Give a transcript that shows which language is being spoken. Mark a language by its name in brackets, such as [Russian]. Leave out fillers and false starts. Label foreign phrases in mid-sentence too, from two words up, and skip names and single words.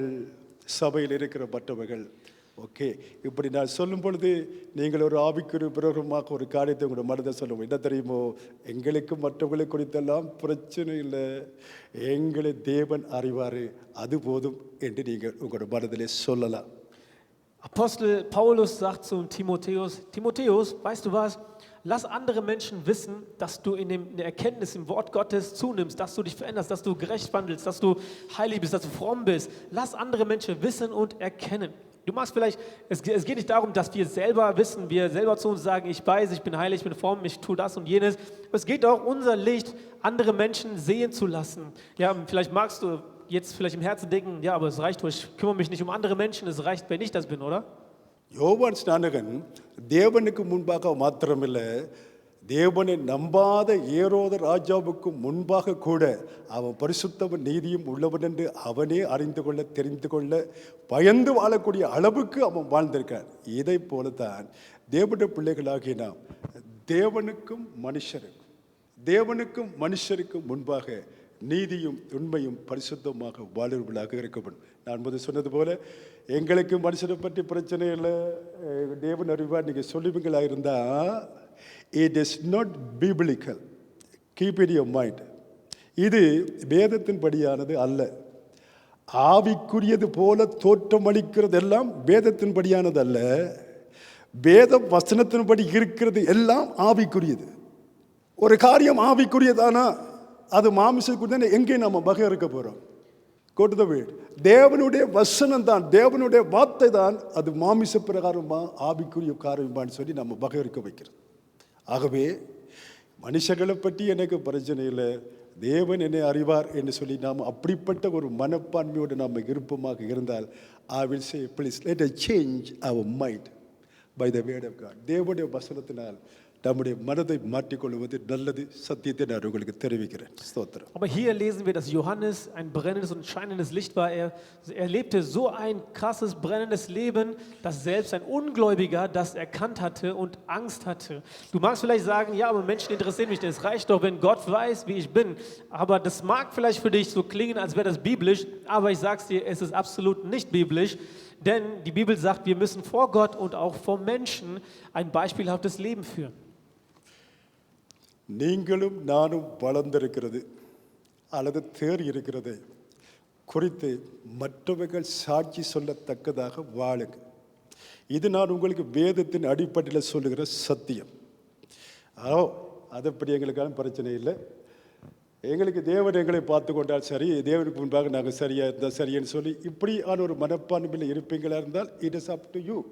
[Tamil] சபையில் இருக்கிற மற்றவர்கள். ஓகே, இப்படி நான் சொல்லும் பொழுது நீங்கள் ஒரு ஆவிக்குரிய பிரகமாக ஒரு காரியத்தை உங்களோட மனதை சொல்லுவோம். என்ன தெரியுமோ? எங்களுக்கு மற்றவர்களை குறித்தெல்லாம் பிரச்சனை இல்லை, எங்களை தேவன் அறிவார், அது போதும் என்று நீங்கள் உங்களோட மனதிலே சொல்லலாம். [German] Apostel Paulus sagt zu Timotheus, Timotheus, weißt du was? Lass andere Menschen wissen, dass du in der Erkenntnis im Wort Gottes zunimmst, dass du dich veränderst, dass du gerecht wandelst, dass du heilig bist, dass du fromm bist. Lass andere Menschen wissen und erkennen. Du magst vielleicht, es geht nicht darum, dass wir selber wissen, wir selber zu uns sagen, ich weiß, ich bin heilig, ich bin fromm, ich tue das und jenes. Es geht auch, unser Licht andere Menschen sehen zu lassen. Ja, vielleicht magst du jetzt vielleicht im Herzen denken, ja, aber es reicht doch, ich kümmere mich nicht um andere Menschen, es reicht, wenn ich das bin, oder? [Tamil] யோவான் ஸ்நானகன் தேவனுக்கு முன்பாக மாத்திரமில்லை, தேவனை நம்பாத ஏரோது ராஜாவுக்கு முன்பாக கூட அவன் பரிசுத்தவன் நீதியும் உள்ளவன் என்று அவனே அறிந்து கொள்ள, தெரிந்து கொள்ள, பயந்து வாழக்கூடிய அளவுக்கு அவன் வாழ்ந்திருக்கான். இதை போலத்தான் தேவனுடைய பிள்ளைகளாகிய நாம் தேவனுக்கும் மனுஷருக்கும் முன்பாக நீதியும் உண்மையும் பரிசுத்தமாக வாழ்வர்களாக இருக்கப்படும். நான் முதல் சொன்னது போல எங்களுக்கு மனுஷனை பற்றி பிரச்சனை இல்லை, தேவன் அறிவார், நீங்கள் சொல்லுவீங்களா இருந்தால் [English] it is not biblical. Keep it in your mind. [Tamil] இது வேதத்தின் படியானது அல்ல. ஆவிக்குரியது போல தோற்றமளிக்கிறது எல்லாம் வேதத்தின் படியானது அல்ல. வேத வசனத்தின்படி இருக்கிறது எல்லாம் ஆவிக்குரியது. ஒரு காரியம் ஆவிக்குரியதானா அது மாமிசத்துக்குரிய எங்கே நம்ம வகை இருக்க போகிறோம்? [English] Go to the word. [Tamil] தேவனுடைய வசனம் தான், தேவனுடைய வார்த்தை தான் அது மாமிச பிரகாரமா ஆவிக்குரிய காரியமான்னு சொல்லி நம்ம வகை இருக்க வைக்கிறது. ஆகவே மனுஷர்களை பற்றி எனக்கு பிரச்சனை இல்லை, தேவன் என்னை அறிவார் என்று சொல்லி நாம் அப்படிப்பட்ட ஒரு மனப்பான்மையோடு நாம் விருப்பமாக இருந்தால், [English] I will say, please let us change our mind by the word of God. [Tamil] தேவனுடைய வசனத்தினால் நம்முடைய மனதை மாற்றிக்கொள்வது நல்லது. சத்தியத்தை நான் உங்களுக்கு தெரிவிக்கிறேன். ஸ்தோத்திரம். [German] Aber hier lesen wir, dass Johannes ein brennendes und scheinendes Licht war. Er lebte so ein krasses, brennendes Leben, dass selbst ein Ungläubiger das erkannt hatte und Angst hatte. Du magst vielleicht sagen, ja, aber Menschen interessieren mich, es reicht doch, wenn Gott weiß, wie ich bin. Aber das mag vielleicht für dich so klingen, als wäre das biblisch, aber ich sag's dir, es ist absolut nicht biblisch. Denn die Bibel sagt, wir müssen vor Gott und auch vor Menschen ein beispielhaftes Leben führen. [Tamil] நீங்களும் நானும் வளர்ந்திருக்கிறது அல்லது தேறி இருக்கிறது குறித்து மற்றவர்கள் சாட்சி சொல்லத்தக்கதாக வாழுங்க. இது நான் உங்களுக்கு வேதத்தின் அடிப்படையில் சொல்லுகிற சத்தியம். அதுபடி எங்களுக்கான பிரச்சனை இல்லை. எங்களுக்கு தேவன் எங்களை பார்த்து கொண்டால் சரி, தேவனுக்கு முன்பாக நாங்கள் சரியாக இருந்தால் சரின்னு சொல்லி இப்படியான ஒரு மனப்பான்மையில் இருப்பீங்களா இருந்தால் [English] it is up to you.